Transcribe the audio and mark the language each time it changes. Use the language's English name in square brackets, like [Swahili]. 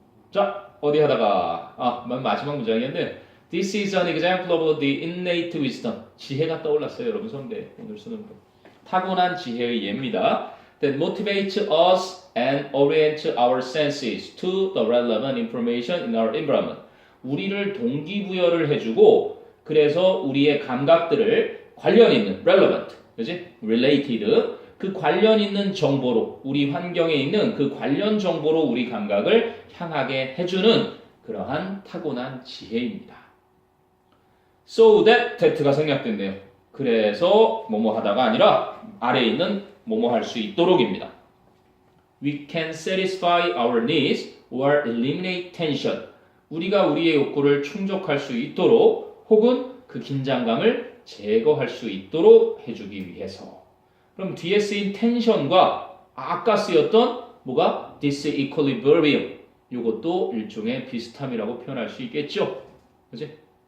[Korean] 자, 어디 하다가 마지막 문장이었는데 [English] This is an example of the innate wisdom. [Korean] 지혜가 떠올랐어요, 여러분 선배. 오늘 쓰는 거. 타고난 지혜의 예입니다. [English] That motivates us and orients our senses to the relevant information in our environment. [Korean] 우리를 동기부여를 해주고 그래서 우리의 감각들을 관련 있는 relevant, 그지? related 그 관련 있는 정보로 우리 환경에 있는 그 관련 정보로 우리 감각을 향하게 해주는 그러한 타고난 지혜입니다. So that가 생략됐네요. 그래서 뭐뭐 하다가 아니라 아래에 있는 뭐뭐 할 수 있도록입니다. [English] We can satisfy our needs or eliminate tension. [Korean] 우리가 우리의 욕구를 충족할 수 있도록 혹은 그 긴장감을 제거할 수 있도록 해주기 위해서. 그럼 뒤에 쓰인 텐션과 아까 쓰였던 뭐가 disequilibrium 이것도 일종의 비슷함이라고 표현할 수 있겠죠. 그지?